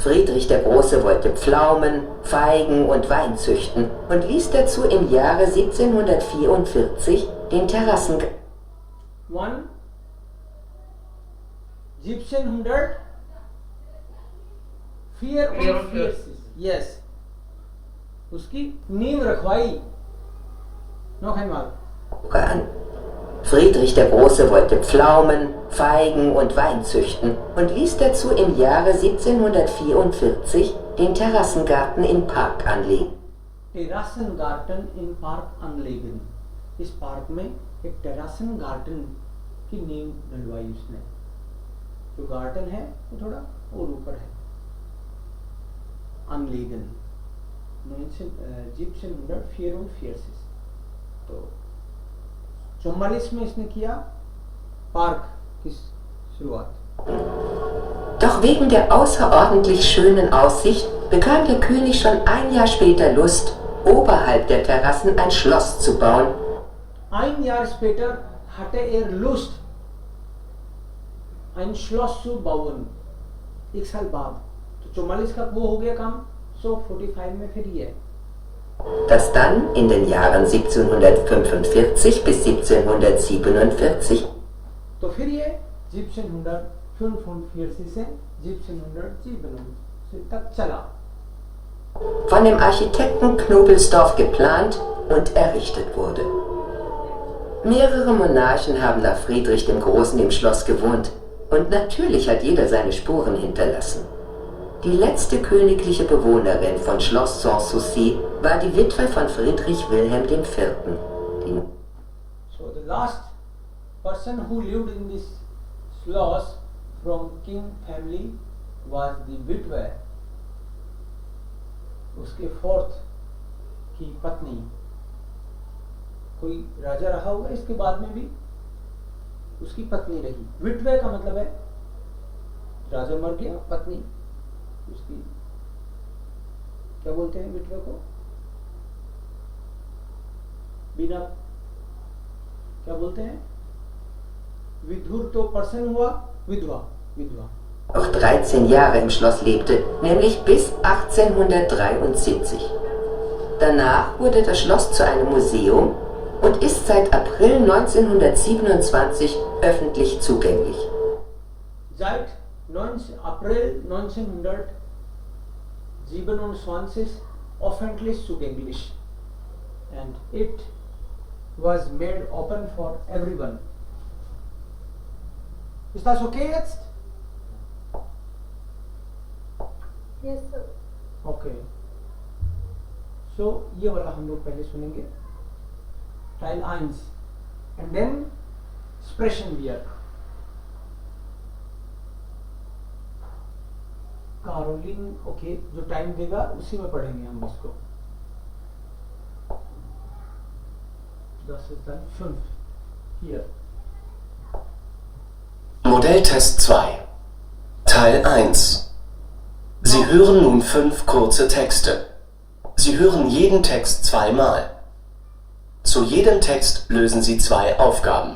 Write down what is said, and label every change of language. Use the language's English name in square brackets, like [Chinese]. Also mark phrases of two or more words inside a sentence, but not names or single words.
[German] Friedrich der Große wollte Pflaumen, Feigen und Wein züchten und ließ dazu im Jahre 1744 den Terrassengarten. [Hindi] 1784 यस उसकी नींव रखवाई [German] noch einmal an. Friedrich der Große wollte Pflaumen, Feigen und Wein züchten und ließ dazu im Jahre 1744 den Terrassengarten im Park anlegen. Terrassen Garten im Park anlegen [Hindi] इस पार्क में एक टेरासन गार्डन की नींव डलवाई उसने जो गार्डन है वो थोड़ा और ऊपर है अनलेगन 1744 तो 44 में इसने किया पार्क की शुरुआत [German] Doch wegen der außerordentlich schönen Aussicht bekam der König schon ein Jahr später Lust, oberhalb der Terrassen ein Schloss zu bauen. Ein Jahr später hatte er Lust, ein Schloss zu bauen. [Hindi] एक साल बाद तो 44 का वो हो गया काम, so 45 में फिर ये [German] das dann in den Jahren 1745 bis 1747 [Hindi] तो फिर ये 1745 से 1747 तक चला [German] von dem Architekten Knobelsdorff geplant und errichtet wurde. Mehrere Monarchen haben nach Friedrich dem Großen im Schloss gewohnt und natürlich hat jeder seine Spuren hinterlassen. Die letzte königliche Bewohnerin von Schloss Sanssouci war die Witwe von Friedrich Wilhelm IV. [English] So the last person who lived in this schloss from king family was the witwe, [Hindi] उसके फोर्थ की पत्नी. कोई राजा रहा होगा इसके बाद में भी उसकी पत्नी रही. विटवे का मतलब है राजा मर गया, पत्नी उसकी क्या बोलते हैं विटवे को, बिना क्या बोलते हैं, विधुर तो पर्सन हुआ, विधवा विधवा. [German] Auch 13 Jahre im Schloss lebte, nämlich bis 1873. Danach wurde das Schloss zu einem Museum und ist seit April 1927 öffentlich zugänglich. Seit April 1927 öffentlich zugänglich [English] and it was made open for everyone. [German] Ist das okay jetzt? [English] Yes, sir. [Hindi] Okay. So ये वाला हम लोग पहले सुनेंगे Teil 1 [English] and then [Hindi] Sprechen-Werk. कारोलिन ओके जो टाइम देगा उसी में पढ़ेंगे हम इसको. [German] Das ist dann 5 hier. Modelltest 2 Teil 1 Sie hören nun 5 kurze Texte. Sie hören jeden Text zweimal. Zu jedem Text lösen Sie 2 Aufgaben.